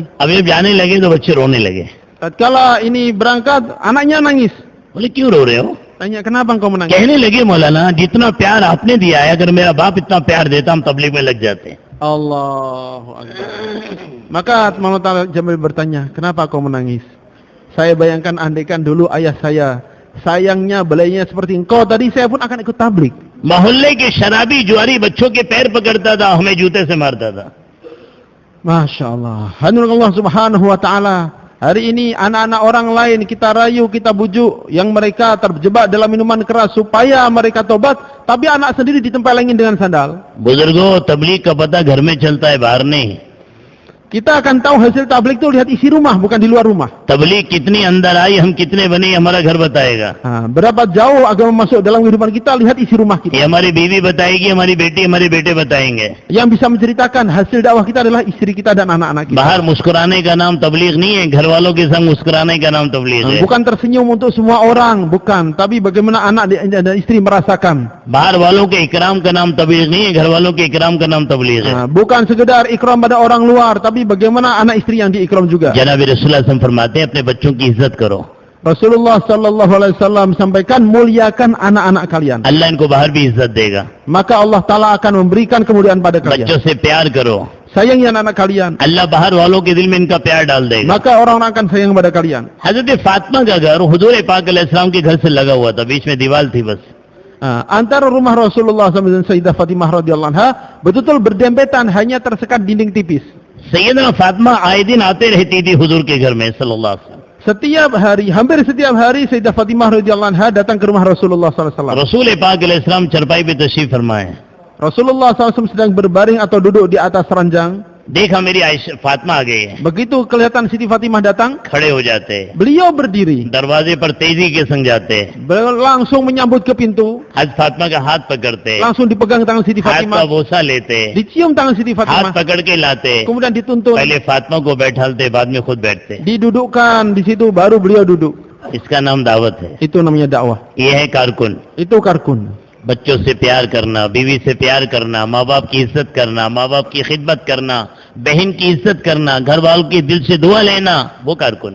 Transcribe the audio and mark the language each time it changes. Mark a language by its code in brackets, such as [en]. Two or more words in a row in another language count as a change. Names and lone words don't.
[hi] अब जब जाने लगे तो बच्चे रोने लगे. [id] Tatkala ini berangkat, anaknya nangis. [hi] बोले क्यों रो रहे हो? [id] Tanya, kenapa engkau menangis? [hi] कहने लगे मौलाना, जितना प्यार आपने दिया है, अगर मेरा बाप इतना प्यार देता हम तबलीग में लग जाते. [ar] Allahu Akbar. [id] Maka Maulana Tariq Jamil bertanya, kenapa kau menangis? Saya bayangkan andaikan dulu ayah saya sayangnya, belainya seperti engkau tadi, saya pun akan ikut tablik. [hi] मोहल्ले के शराबी जुआरी बच्चों के पैर पकड़ता था, हमें जूते से मारता था। [ar] Masya Allah. [id] Hadirin [ar] الله سبحانه وتعالى. [id] Hari ini anak-anak orang lain kita rayu, kita bujuk yang mereka terjebak dalam minuman keras supaya mereka tobat, tapi anak sendiri ditempelengin dengan sandal. [hi] बुजुर्गों, तबलीग का पता घर में चलता है, बाहर नहीं। [id] Kita akan tahu hasil tabligh itu lihat isi rumah, bukan di luar rumah. [hi] तबलीग कितनी अंदर आई, हम कितने बने, हमारा घर बताएगा। [id] Berapa jauh agama masuk dalam kehidupan kita, lihat isi rumah [hi] ये [id] kita. [hi] हमारी बीवी बताएगी, हमारी बेटी, हमारे बेटे बताएंगे। [id] Yang bisa menceritakan hasil dakwah kita adalah istri kita dan anak-anak kita. [hi] बाहर मुस्कुराने का नाम तबलीग नहीं है, घर वालों के संग मुस्कुराने का नाम तबलीग है। [id] Bukan tersenyum untuk semua orang, bukan, tapi bagaimana anak dan istri merasakan. [hi] बाहर वालों के इकराम का नाम तबलीग नहीं है, घर वालों के इकराम का नाम तबलीग है। [id] Bukan sekedar ikram pada orang luar, tapi bagaimana anak istri yang diikram juga. [hi] जनाब रसूलुल्लाह [ar] صلى الله عليه وسلم [hi] फरमाते हैं, अपने बच्चों की इज्जत करो। [id] Rasulullah [ar] صلى الله عليه وسلم [id] sampaikan, muliakan anak-anak kalian, [hi] अल्लाह इनको बाहर भी इज्जत देगा। [id] maka Allah Ta'ala akan memberikan kemuliaan pada kalian. [hi] बच्चों से प्यार करो, [id] Sayangi anak-anak kalian, [hi] अल्लाह बाहर वालों के दिल में इनका प्यार डाल देगा। [id] maka orang-orang akan sayang pada kalian. [hi] हजरत फातिमा का घर हुजूर पाक अलैहिस्सलाम के घर से लगा हुआ था, बीच में दीवार थी बस। [id] Antara rumah Rasulullah SAW dan Sayyidah Fatimah [ar] رضي الله عنها [id] betul-betul berdempetan, hanya tersekat dinding tipis. [hi] सैयदना फातिमा आए दिन आते रहती थी हुजूर के घर में [ar] صلى الله عليه وسلم. [id] Setiap hari, hampir setiap hari Sayyidah Fatimah [ar] رضي الله عنها [id] datang ke rumah Rasulullah SAW. [hi] रसूल पाक अलैहिस्सलाम चरपाई पे तशरीफ फरमाए। [id] Rasulullah SAW sedang berbaring atau duduk di atas ranjang. [hi] देखा मेरी आयशा फातिमा आ गई है, [id] Begitu kelihatan Siti Fatimah datang, [hi] खड़े हो जाते हैं, [id] beliau berdiri, [hi] दरवाजे पर तेजी के संग जाते हैं, [id] langsung menyambut ke pintu, [hi] हज फातिमा का हाथ पकड़ते हैं, [id] langsung dipegang tangan Siti [hi] हाथ का [id] Fatimah, [hi] बोसा लेते हैं, [id] dicium tangan Siti [hi] हाथ [id] Fatimah, [hi] पकड़ के लाते हैं, [id] kemudian dituntun, [hi] पहले फातिमा को बैठालते, बाद में खुद बैठते। [id] didudukkan di situ, baru beliau duduk. [hi] इसका नाम दावत है, [id] Itu namanya dakwah. [hi] ये है कारकुन। [id] Itu karkun. [hi] बच्चों से प्यार करना, बीवी से प्यार करना, माँ बाप की इज्जत करना, माँ बाप की खिदमत करना, बहन की इज्जत करना, घर वालों के दिल से दुआ लेना, वो कारकुन।